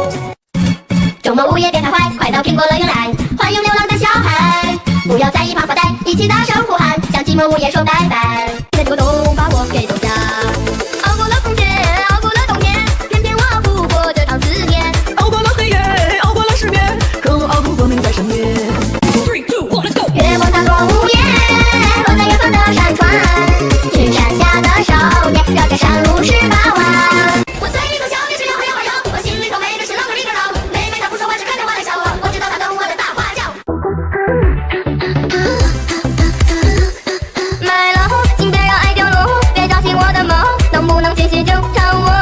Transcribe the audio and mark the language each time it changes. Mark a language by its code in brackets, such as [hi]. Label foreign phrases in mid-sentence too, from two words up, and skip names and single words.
[zh] 周末午夜別太壞，快到蘋果樂園來，歡迎流浪的小孩，不要在一旁發呆，一起大聲呼喊，向寂寞午夜說拜拜。在這個冬把我給留下，熬過了風雪，熬過了冬天，偏偏我熬不過這場思念，熬過了黑夜，熬過了10年，可我熬不過你在身邊。3、2、1 [en] let's go。 [zh] 月光它落無言，落在遠方的山川，群山下的少年，繞着山路18彎。我嘴裡頭笑的是吆喝吆喝吆，我心裡頭背的是啷個哩個啷，妹妹她不說話是看着我來笑啊，我知道她等我的大花轎。買了請別讓愛掉落，別叫醒我的夢，能不能繼續就唱我？